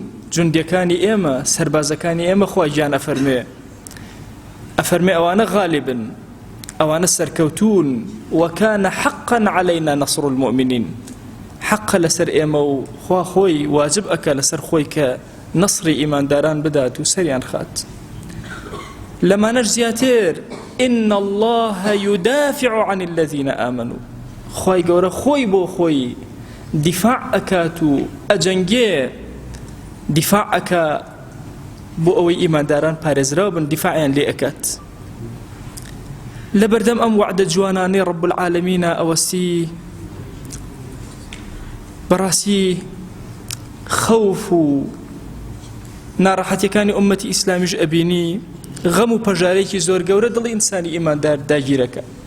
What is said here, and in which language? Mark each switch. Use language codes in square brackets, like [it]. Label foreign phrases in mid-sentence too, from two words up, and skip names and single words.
[ckb] جوندەکانی ئێمە، سەربازەکانی ئێمە خوای گیان ئەفەرمێ ئەوانە غالبن، ئەوانە سەرکەوتون. [ar] وەکانە حەقا عەلەینا نەصر المؤمنین. [ckb] حەقە لەسەر ئێمە و خوا خۆی واجب ئەکا لەسەر خۆی کە نەسری ئیمانداران بدات و سەریان خات. لەمانەش زیاتر [ar] إن الله يدافع عن الذين آمنوا. [ckb] خوای گەورە خۆی بۆ خۆی دیفاع ئەکات و ئەجەنگێ، دیفاع ئەکا بۆ ئەوەی ئیمانداران پارێزراو بن، دیفاعیان لێ ئەکات. لەبەردەم ئەم وعدە جوانانەی [ar] رب العالمینە [ckb] ئەوەستی بەڕاستی خەوف و ناڕەحەتیەکانی ئومەتی ئیسلامیش ئەبینی، غەم و پەژارێکی زۆر گەورە دڵی ئینسانی ئیماندار داگیرەکە.